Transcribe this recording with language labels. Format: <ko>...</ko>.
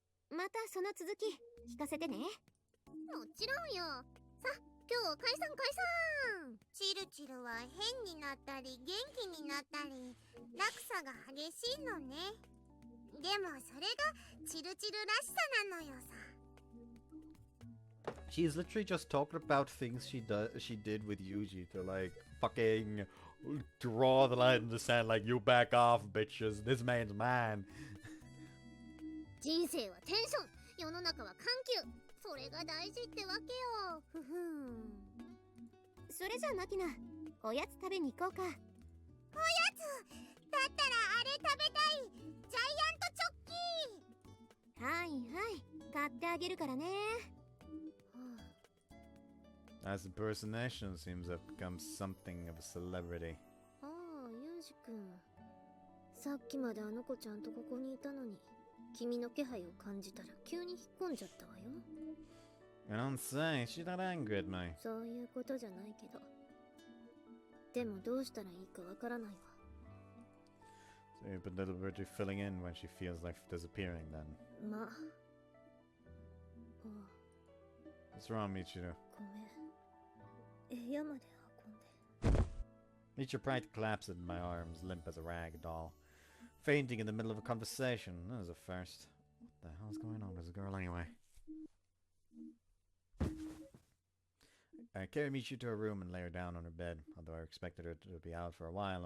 <ja>またその続き聞かせてね。もちろんよ。さ、今日解散解散。チルチルは変になったり元気になったり落差が激しいのね。でもそれがチルチルらしさなのよさ。</ja> <en>She's literally just talking about things she did with Yuji to like fucking draw the line in the sand like you back off bitches, this man's mine.</en> <ja>人生はテンション、世の中は緩急、それが大事ってわけよ。ふふん。それじゃマキナ、おやつ食べに行こうか。おやつだったらあれ食べたい。ジャイアントチョッキー。はいはい、買ってあげるからね。</ja> <en>As impersonation seems to have become something of a celebrity.</en> <ja>ああ、ユージくん。さっきまであの子ちゃんとここにいたのに、君の気配を感じたら急に引っ込んじゃったわよ。</ja> <en>I don't say, she's not angry at me.</en> <ja>そういうことじゃないけど。でもどうしたらいいかわからないわ。</ja> <en>So you're deliberately filling in when she feels like disappearing then.</en> <ja>まあ。ああ、</ja> <en>What's wrong, Michiru?</en> <ja>ごめん。部屋まで運んで。</ja> <en>Michiru tried to collapse into my arms, limp as a rag doll. Fainting in the middle of a conversation. That was a first. What the hell's going on with this girl anyway? I carried Michiru to her room and lay her down on her bed, although I expected her to be out for a while.</en>